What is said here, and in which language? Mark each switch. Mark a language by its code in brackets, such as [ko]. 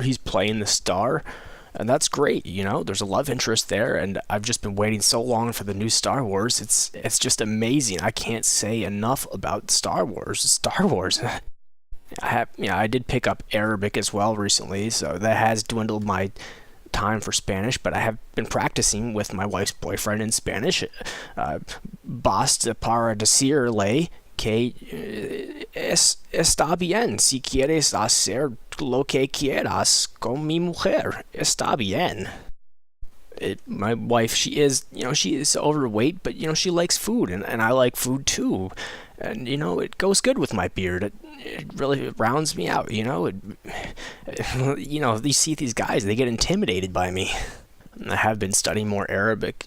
[en] He's playing the star. And that's great, you know, there's a love interest there, and I've just been waiting so long for the new Star Wars. It's just amazing. I can't say enough about Star Wars. Star Wars. I did pick up Arabic as well recently, so that has dwindled my time for Spanish, but I have been practicing with my wife's boyfriend in Spanish. [es] Basta para decirle que está bien. Si quieres hacer lo que quieras con mi mujer, está bien. [en] My wife, she is overweight, but, you know, she likes food, and I like food too. And, you know, it goes good with my beard. It really rounds me out, you know. You know, you see these guys, they get intimidated by me. I have been studying more Arabic.